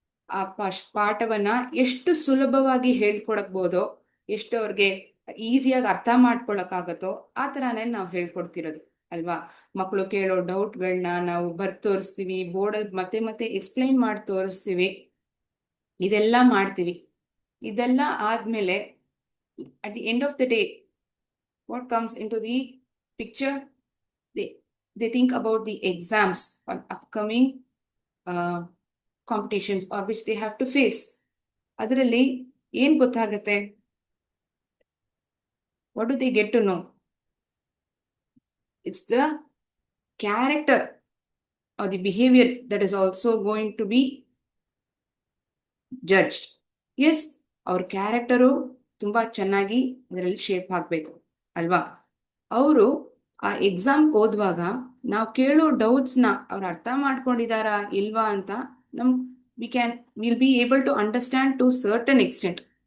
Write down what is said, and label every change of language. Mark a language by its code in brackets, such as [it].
[kn] ಆ ಪಾಠವನ್ನ ಎಷ್ಟು ಸುಲಭವಾಗಿ ಹೇಳ್ಕೊಡಕ್ಬೋದೋ, ಎಷ್ಟು ಅವ್ರಿಗೆ ಈಸಿಯಾಗಿ ಅರ್ಥ ಮಾಡ್ಕೊಳಕ್ಕಾಗತ್ತೋ ಆ ತರಾನೇ ನಾವು ಹೇಳ್ಕೊಡ್ತಿರೋದು ಅಲ್ವಾ. ಮಕ್ಕಳು ಕೇಳೋ ಡೌಟ್ಗಳನ್ನ ನಾವು ಬರ್ದು ತೋರಿಸ್ತೀವಿ, ಬೋರ್ಡಲ್ಲಿ ಮತ್ತೆ ಮತ್ತೆ ಎಕ್ಸ್ಪ್ಲೈನ್ ಮಾಡಿ ತೋರಿಸ್ತೀವಿ, ಇದೆಲ್ಲ ಮಾಡ್ತೀವಿ. ಇದೆಲ್ಲ ಆದ್ಮೇಲೆ [en] at the end of the day, what comes into the picture? They think about the exams or upcoming competitions or which they have to face. [kn] ಅದರಲ್ಲಿ ಏನ್ ಗೊತ್ತಾಗತ್ತೆ? [en] What do they get to know? It's the character or the behavior that is also going to be judged. [kn] Yes, ಅವ್ರ character ತುಂಬಾ ಚೆನ್ನಾಗಿ ಅದರಲ್ಲಿ shape ಆಗ್ಬೇಕು ಅಲ್ವಾ. ಅವರು ಆ ಎಕ್ಸಾಮ್ ಓದುವಾಗ ನಾವು ಕೇಳೋ ಡೌಟ್ಸ್ನ ಅವ್ರು ಅರ್ಥ ಮಾಡ್ಕೊಂಡಿದಾರಾ ಇಲ್ವಾ ಅಂತ [en] Will be able to understand to certain extent.